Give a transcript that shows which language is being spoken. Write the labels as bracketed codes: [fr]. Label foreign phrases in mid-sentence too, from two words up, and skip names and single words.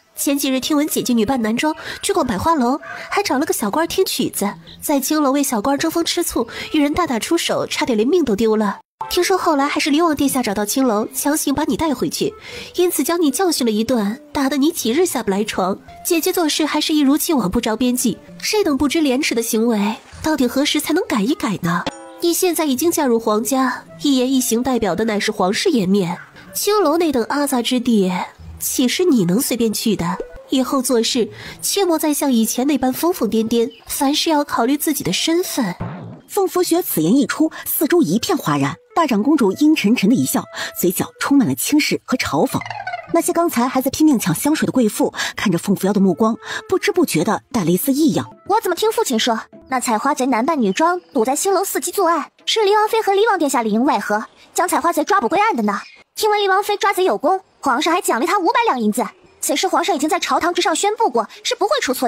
[zh] 前幾日聽聞姐姐女扮男裝去逛百花樓，還找了個小官聽曲子，在青樓為小官爭風吃醋，與人大打出手，差點連命都丟了。聽說後來還是離王殿下找到青樓，強行把你帶回去，因此将你教訓了一頓，打得你几日下不來床。姐姐做事還是一如既往不着邊際，這等不知廉恥的行為，到底何時才能改一改呢？你現在已經嫁入皇家，一言一行代表的乃是皇室颜面，青楼那等阿杂之地，豈是你能隨便去的？以後做事切莫再像以前那般瘋瘋癲癲，凡事要考慮自己的身份。凤福雪此言一出，四周一片哗然。大长公主阴沉沉的一笑，嘴角充满了轻视和嘲讽。那些刚才还在拼命抢香水的貴婦，看着凤扶搖的目光，不知不覺的帶了一絲異樣。我怎麼聽父親說，那採花賊男扮女裝，堵在星樓伺機作案，是離王妃和離王殿下裡應外合，將採花賊抓捕歸案的呢？聽聞離王妃抓賊有功，皇上還獎勵他500兩銀子。此事皇上已經在朝堂之上宣布過，是不會出錯的。